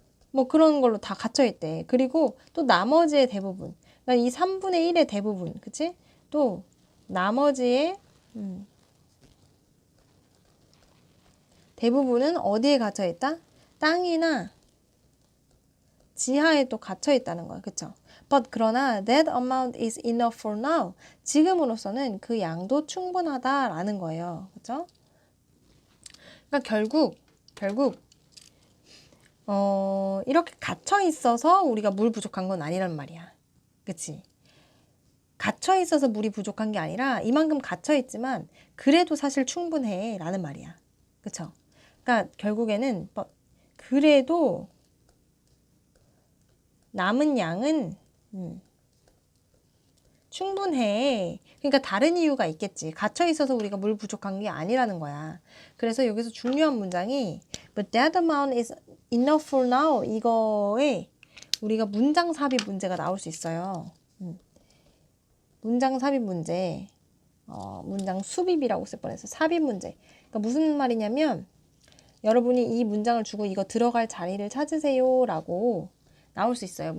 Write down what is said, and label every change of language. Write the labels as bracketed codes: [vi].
[ko] 뭐 그런 걸로 다 갇혀 있대. 그리고 또 나머지의 대부분. 그러니까 이 3분의 1의 대부분. 그치? 또 나머지의 대부분은 어디에 갇혀 있다? 땅이나 지하에 또 갇혀 있다는 거야. 그쵸? [en] But [ko] 그러나 [en] that amount is enough for now. [ko] 지금으로서는 그 양도 충분하다라는 거예요. 그쵸? 그러니까 결국 이렇게 갇혀 있어서 우리가 물 부족한 건 아니란 말이야. 그치? 갇혀 있어서 물이 부족한 게 아니라 이만큼 갇혀 있지만 그래도 사실 충분해 라는 말이야. 그쵸? 그러니까 결국에는 그래도 남은 양은 충분해. 그러니까 다른 이유가 있겠지. 갇혀 있어서 우리가 물 부족한 게 아니라는 거야. 그래서 여기서 중요한 문장이 [en] But that amount is enough for now. [ko] 이거에 우리가 문장 삽입 문제가 나올 수 있어요. 문장 삽입 문제. 문장 수비비라고 쓸 뻔해서 삽입 문제. 그러니까 무슨 말이냐면 여러분이 이 문장을 주고 이거 들어갈 자리를 찾으세요 라고 나올 수 있어요.